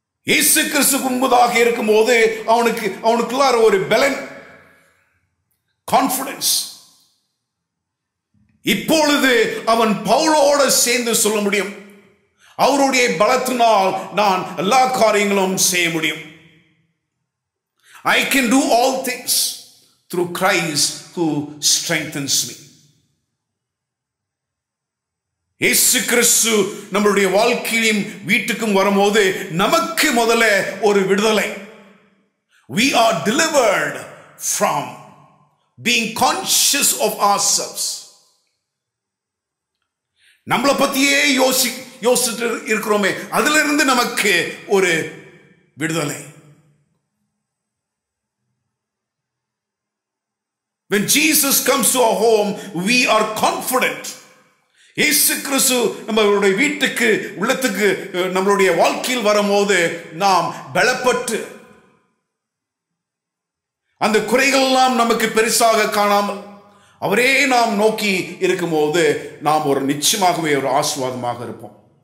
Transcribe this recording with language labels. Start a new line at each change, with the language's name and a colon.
Tamil: இயேசு கிறிஸ்து முன்பதாக இருக்கும் போது அவனுக்குள்ளார ஒரு பலன், கான்பிடன்ஸ். இப்பொழுது அவன் பவுலோடு சேர்ந்து சொல்ல முடியும், அவருடைய பலத்தினால் நான் எல்லா காரியங்களும் செய்ய முடியும்.
English: I can do all things through Christ who strengthens me.
Tamil: இயேசு கிறிஸ்து நம்மளுடைய வாழ்க்கையிலும் வீட்டுக்கும் வரும்போது நமக்கு முதல்ல ஒரு விடுதலை.
English: We are delivered from being conscious of ourselves.
Tamil: நம்மளை பத்தியே யோசிச்சுட்டு இருக்கிறோமே, அதிலிருந்து நமக்கு ஒரு விடுதலை.
English: When Jesus comes to our home, we are confident.
Tamil: இயேசு கிறிஸ்து நம்மளுடைய வீட்டுக்கு உள்ளத்துக்கு நம்மளுடைய வாழ்க்கையில் வரும்போது நாம் பலப்பட்டு அந்த குறைகள் எல்லாம் நமக்கு பெருசாக காணாமல் அவரே நாம் நோக்கி இருக்கும்போது நாம் ஒரு நிச்சயமாகவே ஒரு ஆசீர்வாதமாக இருப்போம்.